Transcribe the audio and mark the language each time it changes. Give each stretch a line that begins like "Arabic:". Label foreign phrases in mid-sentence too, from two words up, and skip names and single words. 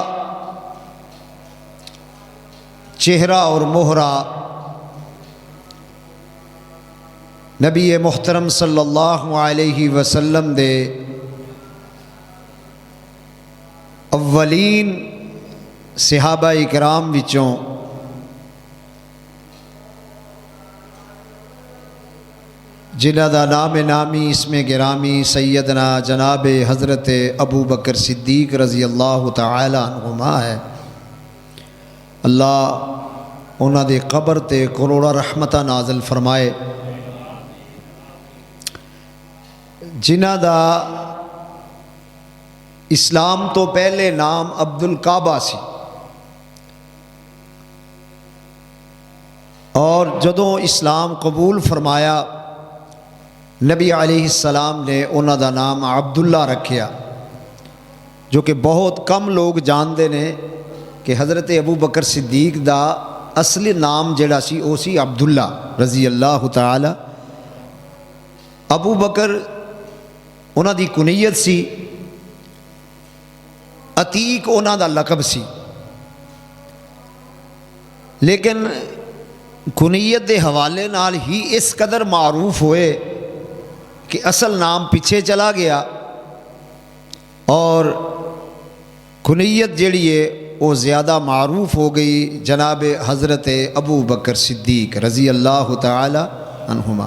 Punjabi: چہرہ اور مہرہ نبی محترم
Arabic: صلی اللہ علیہ وسلم
Punjabi: دے اولین صحابہ اکرام وچوں جنہ دا نام نامی اسم گرامی سیدنا جناب حضرت ابو بکر صدیق
Arabic: رضی اللہ تعالی عنہما
Punjabi: ہے، اللہ انہاں دے قبر تے کروڑا رحمتہ نازل فرمائے۔ جنہ دا اسلام تو پہلے نام عبدالکعبہ سی، اور جدوں اسلام قبول فرمایا نبی
Arabic: علیہ السلام
Punjabi: نے انہاں دا نام عبداللہ رکھیا، جو کہ بہت کم لوگ جاندے نے کہ حضرت ابو بکر صدیق دا اصلی نام جڑا سی او سی عبداللہ
Arabic: رضی اللہ تعالی۔
Punjabi: ابو بکر انہاں دی کنیت سی، عتیق انہاں دا لقب سی، لیکن کنیت دے حوالے نال ہی اس قدر معروف ہوئے کہ اصل نام پیچھے چلا گیا، اور کنیت جڑی ہے وہ زیادہ معروف ہو گئی جناب حضرت ابو بکر صدیق
Arabic: رضی اللہ تعالی عنہما۔